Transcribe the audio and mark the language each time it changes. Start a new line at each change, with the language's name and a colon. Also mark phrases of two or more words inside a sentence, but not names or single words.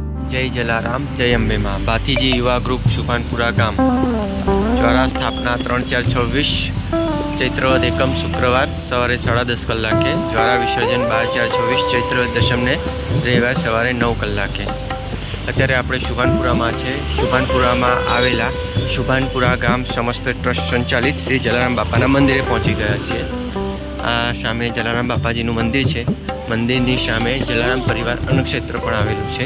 Gujarati: જય જલારામ જય અંબે માં। ભાતીજી યુવા ગ્રુપ સુભાનપુરા ગામ દ્વારા સ્થાપના 3/4/26 ચૈત્ર વદ એકમ શુક્રવાર સવારે 10:30 કલાકે। જ્વારા વિસર્જન 12/4/26 ચૈત્ર વદ દશમ ને રવિવાર સવારે 9 કલાકે। અત્યારે આપણે શુભાનપુરામાં છે। શુભાનપુરામાં આવેલા શુભાનપુરા ગામ સમસ્ત ટ્રસ્ટ સંચાલિત શ્રી જલારામ બાપાના મંદિરે પહોંચી ગયા છીએ। આ સામે જલારામ બાપાજીનું મંદિર છે। મંદિરની સામે જલારામ પરિવાર અન્નક્ષેત્ર પણ આવેલું છે।